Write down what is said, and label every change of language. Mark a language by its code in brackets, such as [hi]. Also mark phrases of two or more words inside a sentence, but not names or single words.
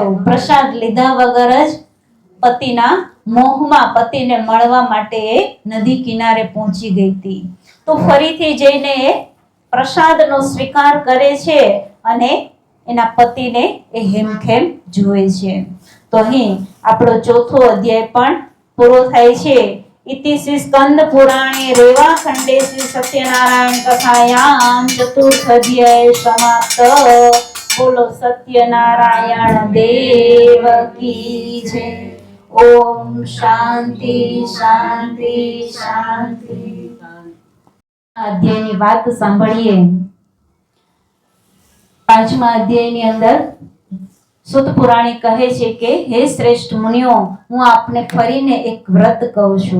[gu] પ્રસાદ લીધા વગર જ પતિના મોહમાં પતિને મળવા માટે એ નદી કિનારે પહોંચી ગઈ હતી. તો ફરીથી જઈને એ પ્રસાદનો સ્વીકાર કરે છે અને એના પતિને એ હેમખેમ જુએ છે. તો અહીં આપણો ચોથો અધ્યાય પણ પૂરો થાય છે. [sa] इति श्री स्कंद पुराणे रेवाखंडे श्री सत्यनारायण कथायां चतुर्थ अध्याय समाप्त। [hi] बोलो सत्यनारायण देव की जय। [sa] ओम शांति शांति शांति। [gu] अध्यायની વાત સાંભળીએ. પાંચમા અધ્યાયની અંદર સુત પુરાણી કહે છે કે હે શ્રેષ્ઠ મુનિઓ, હું આપને ફરીને એક વ્રત કહું છું.